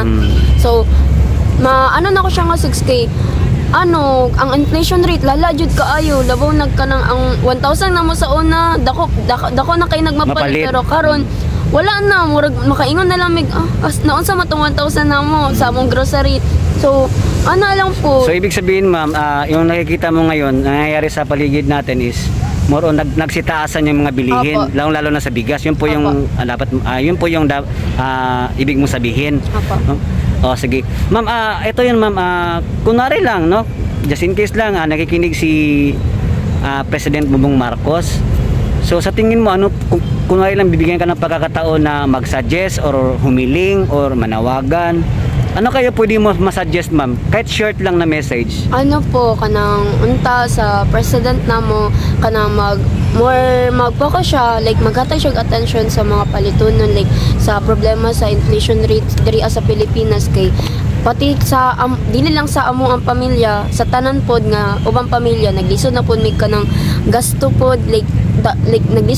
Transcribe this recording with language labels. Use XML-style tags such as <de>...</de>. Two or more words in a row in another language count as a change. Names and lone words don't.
<ceb>So ano na ko siya nga 6K. Ang</ceb> <en>inflation rate</en> <ceb>lala jud kaayo, labaw nagkanang ang 1,000 na mo sa una, dako na kay nagmapalit, pero karon wala na, murag makaingon na lang naon sa matong 1,000 na mo sa among grocery. So lang po.</ceb> <tl>So ibig sabihin ma'am, yung nakikita mo ngayon nangyayari sa paligid natin is</tl> <en>more on</en> <tl>nagsitaasan yung mga bilihin, lalo na sa bigas. Yun po yung dapat yun po yung ibig mong sabihin. Sige. Ma'am, ito yun ma'am, kunwari lang, no?</tl> <en>Just in case</en> <tl>lang, nakikinig si President Bongbong Marcos. So sa tingin mo, kunwari lang bibigyan ka ng pagkakataon na mag-suggest or humiling or manawagan, ano kayo pwede mo masuggest ma'am? Kahit short lang na message.</tl> <ceb>Kanang unta sa president namo, kanang mag-focus siya, like maghatag siya attention sa mga palitunon, like sa problema sa</ceb> <en>inflation rate</en> <ceb>diri sa Pilipinas, kay pati sa dili lang sa amo ang pamilya, sa tanan pod nga ubang pamilya naglisod na pod mig kanang gasto pod, like naglisod</ceb>